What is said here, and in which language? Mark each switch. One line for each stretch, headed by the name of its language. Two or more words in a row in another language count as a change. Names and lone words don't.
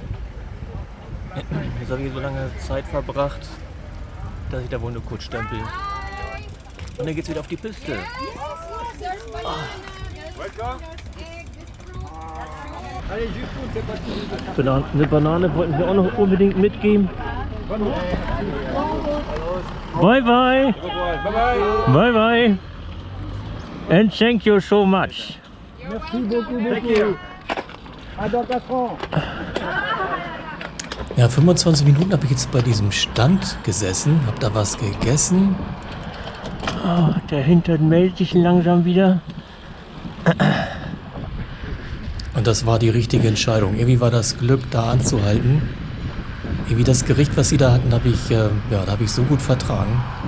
German: Jetzt habe ich so lange Zeit verbracht, dass ich da wohl nur kurz stempel. Und dann geht es wieder auf die Piste. Eine Banane wollten wir auch noch unbedingt mitgeben.
English: Bye bye. Bye bye. And thank you so much.
French: Merci beaucoup, beaucoup. À dans 4 ans.
German: Ja, 25 Minuten habe ich jetzt bei diesem Stand gesessen, habe da was gegessen. Oh, der Hintern meldet sich langsam wieder. Und das war die richtige Entscheidung. Irgendwie war das Glück, da anzuhalten. Irgendwie das Gericht, was sie da hatten, da habe ich so gut vertragen.